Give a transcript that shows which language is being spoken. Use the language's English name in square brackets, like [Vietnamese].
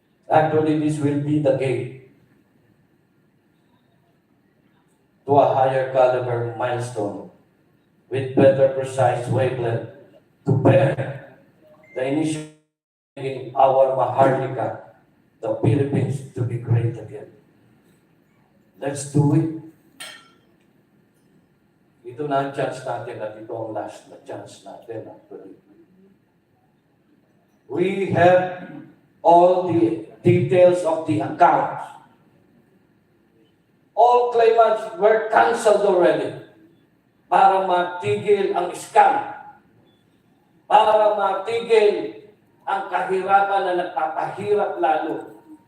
[English] Actually, this will be the gate to a higher caliber milestone with better precise wavelength to bear the initiative in our Maharlika, the Philippines, to be great again. Let's do it. [Filipino] Ito na ang chance natin at ito ang last na chance natin actually. [English] We have all the details of the accounts. All claimants were cancelled already [Filipino] para matigil ang scam, para matigil ang kahirapan na nagpapahirap lalo.